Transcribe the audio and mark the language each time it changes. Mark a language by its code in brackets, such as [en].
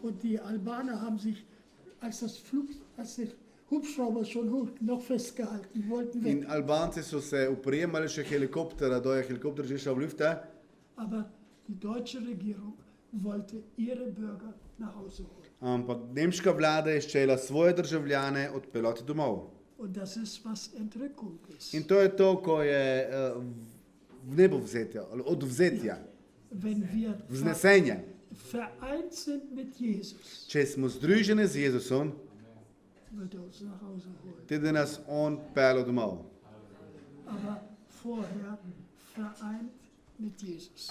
[de] Und die Albaner haben sich, als der Hubschrauber schon hoch, noch festgehalten, wollten weg. [sl] In Albanci so se uprijemali še helikoptera, da je helikopter že šel v lufte, [de] Aber die deutsche Regierung wollte ihre Bürger nach Hause holen. [sl] ampak nemška vlada je ščela svoje državljane odpeljati domov. [de] Und das ist, was Entrückung ist. [sl] In to je to, ko je vnebovzetja, ali odvzetja, [de] Wenn wir [sl] vznesenja. [de] vereint sind mit Jesus, [sl] Če smo združeni z Jezusom, [de] wird er uns nach Hause holen. [sl] tudi nas on pelje domov. [de] Aber vorher vereint mit Jesus.